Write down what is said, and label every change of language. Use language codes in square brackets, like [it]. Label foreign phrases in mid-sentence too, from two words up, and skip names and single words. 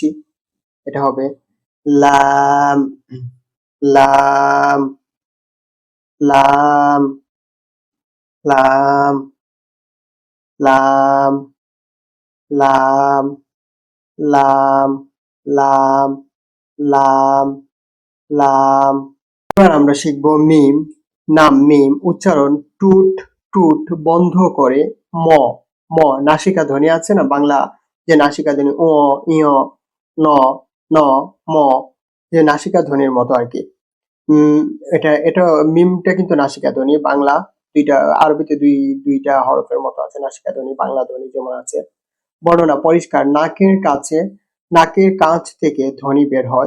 [bn] এটা হবে লাম লাম লাম লাম লাম লাম লাম লাম লাম লাম। এবার আমরা শিখব মিম। নাম মিম, উচ্চারণ টুট টুট বন্ধ করে ম ম। নাসিকা ধ্বনি আছে না, বাংলা যে নাসিকা ধ্বনি ও ইয় ন ন ম, যে নাসিকা ধ্বনির মতো আর কি। এটা এটা মিমটা কিন্তু নাসিকা ধ্বনি। বাংলা দুইটা, আরবিতে দুইটা হরফের মতো আছে নাসিকা ধ্বনি, বাংলা ধ্বনি যেমন আছে। বর্ণনা পরিষ্কার, নাকের কাছে, নাকের কাছ থেকে ধ্বনি বের হয়।